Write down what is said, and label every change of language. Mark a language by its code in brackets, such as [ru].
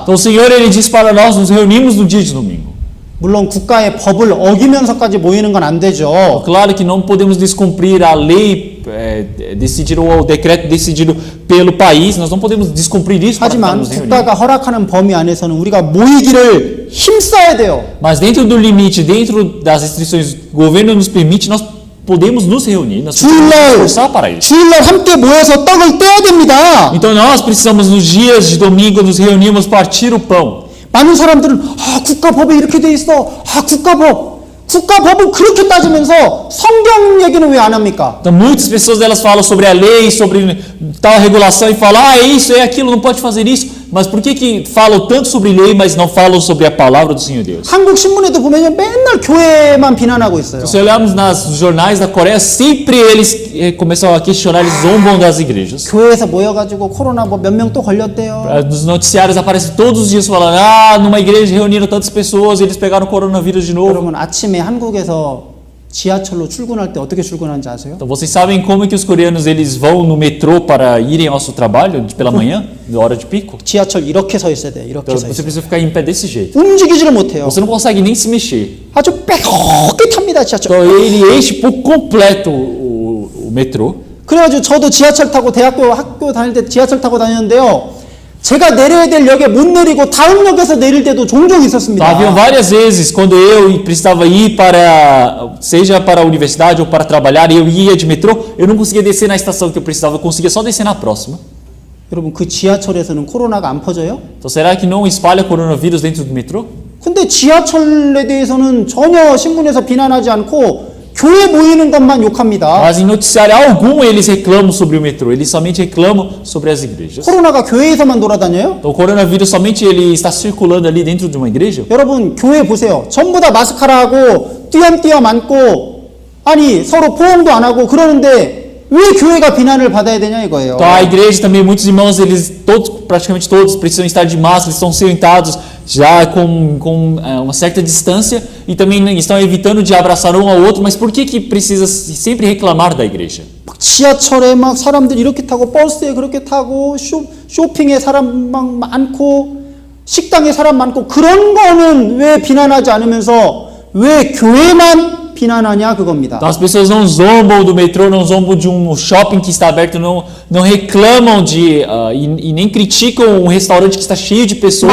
[pt] Então, o Senhor ele diz para nós nos reunimos no dia de domingo. [ko] 물론 국가의 법을 어기면서까지 모이는 건 안 되죠. [pt] Claro que não podemos descumprir a lei decidida ou o decreto decidido pelo país. Nós não podemos descumprir isso para [ko] 하지만 [pt] nos reunir. [ko] 국가가 허락하는 범위 안에서는 우리가 모이기를 힘써야 돼요. [pt] Mas dentro do limite, dentro das restrições que o governo nos permite, nós podemos nos reunir. Nós precisamos nos esforçar para isso. [ko] 주일날 함께 모여서 떡을 떼야 됩니다. [pt] Então nós precisamos nos dias de domingo nos reunirmos, partir o pão. [ko] 많은 사람들은 국가법에 이렇게 돼 있어. 국가법을 그렇게 따지면서 성경 얘기는 왜 안 합니까? [pt] Então muitas pessoas elas falam sobre a lei, sobre tal regulação e falam, é isso, é aquilo, não pode fazer isso. Mas por que falam tanto sobre lei, mas não falam sobre a palavra do Senhor Deus? [ko] 한국 신문에도 보면 맨날 교회만 비난하고 있어요. [pt] Se olharmos nos jornais da Coreia, sempre eles começam a questionar, eles zombam das igrejas. [ko] 교회에서 모여가지고 코로나 뭐 몇 명 또 걸렸대요. [pt] Nos noticiários aparece todos os dias falando, numa igreja reuniram tantas pessoas, eles pegaram o coronavírus de novo. [ko] 여러분 아침에 한국에서 지하철로 출근할 때 어떻게 출근하는지 아세요? [pt] Então vocês sabem como que os coreanos eles vão no metrô para irem ao seu trabalho pela manhã, na hora de pico? [ko] 지하철 이렇게 서 있어야 돼요. 이렇게 [pt] Então [ko] 서 [pt] você [ko] 있어요. [pt] precisa ficar em pé desse jeito. [ko] 움직이지를 못해요. [pt] Você não consegue nem se mexer. [ko] 아주 빼곡히 탑니다 지하철. [pt] Então ele enche por completo o metrô. [ko] 그래가지고 저도 지하철 타고 학교 다닐 때 지하철 타고 다녔는데요. 제가 내려야 될 역에 못 내리고 다음 역에서 내릴 때도 종종 [pt] Então, [ko] 있었습니다. [pt] haviam várias vezes quando eu precisava ir seja para a universidade ou para trabalhar, e eu ia de metrô, eu não conseguia descer na estação que eu precisava, eu conseguia só descer na próxima. [ko] 여러분 그 지하철에서는 코로나가 안 퍼져요? [pt] Então será que não espalha coronavírus dentro do metrô? [ko] 근데 지하철에 대해서는 전혀 신문에서 비난하지 않고 교회 모이는 것만 욕합니다. [pt] Mas em noticiário algum eles reclamam sobre o metrô, eles somente reclamam sobre as igrejas. [ko] 코로나가 교회에서만 돌아다녀요? [pt] Então o coronavírus somente ele está circulando ali dentro de uma igreja? [ko] 여러분 교회 보세요. 전부 다 마스크를 하고 띄엄띄엄 앉고 아니 서로 포옹도 안 하고 그러는데 왜 교회가 비난을 받아야 되냐 이거예요. [pt] Então a igreja também, muitos irmãos, praticamente todos precisam estar de máscara, eles estão sentados já com uma certa distância e também estão evitando de abraçar um ao outro, mas por que precisa sempre reclamar da igreja? [ko] 막 지하철에 막 사람들 이렇게 타고 버스에 그렇게 타고 쇼핑에 사람 막 많고 식당에 사람 많고 그런 거는 왜 비난하지 않으면서 왜 교회만 비난하냐 그겁니다. [pt] Então as pessoas não zombam do metrô, não zombam de um shopping que está aberto, não reclamam e nem criticam um restaurante que está cheio de pessoas.